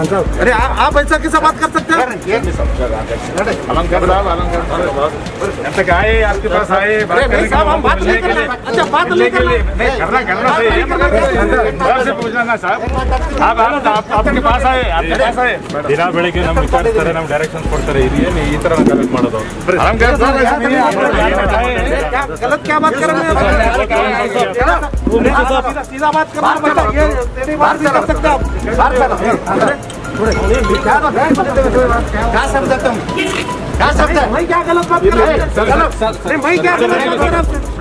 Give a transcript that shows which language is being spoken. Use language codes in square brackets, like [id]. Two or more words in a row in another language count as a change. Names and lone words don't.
[hi] अरे आप ऐसा कैसे बात कर सकते हैं? अलंकार साहब, अलंकार साहब आए, आपके पास आए, बात करने के लिए। हम बात नहीं कर रहे। अच्छा बात नहीं कर रहे, करना सही है, मगर से पूछना ना साहब, आप आपके पास आए, आपके पास आए। [kn] ದಿನ ಬೆಳಿಗ್ಗೆ ನಮ್ಗೆ ವಿಚಾರಿಸ್ತಾರೆ, ನಮ್ಗೆ ಡೈರೆಕ್ಷನ್ಸ್ ಕೊಡ್ತಾರೆ, ಇದೇನು ಈ ತರ ಕಲೆಕ್ಟ್ ಮಾಡೋದು? [hi] अलंकार साहब गलत क्या बात कर रहे हैं? सीधा बात करना, तेरी बात नहीं कर सकते आप। क्या समझे तुम? क्या समझे? मैं क्या गलत बात कर रहा हूँ? मैं क्या गलत बात कर रहा हूँ?